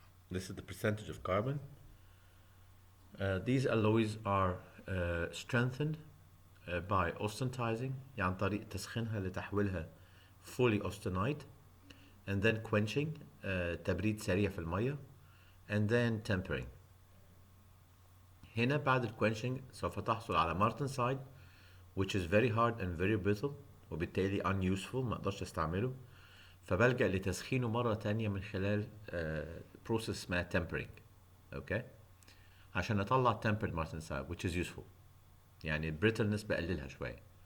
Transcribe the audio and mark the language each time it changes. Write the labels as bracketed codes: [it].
[en] This is the percentage of carbon. These alloys are strengthened by austenitizing، [ar] يعني عن طريق تسخينها لتحويلها [en] fully austenite, and then quenching، [ar] تبريد سريع في المية، [en] and then tempering. [ar] هنا بعد quenching سوف تحصل على martensite [en] which is very hard and very brittle [ar] وبالتالي unuseful، ما اقدرش استعمله، فبلجأ لتسخينه مرة تانية من خلال process اسمها tempering. [en] okay؟ [ar] عشان اطلع [en] tempered martensite which is useful، يعني brittleness [ar] بقللها شوية.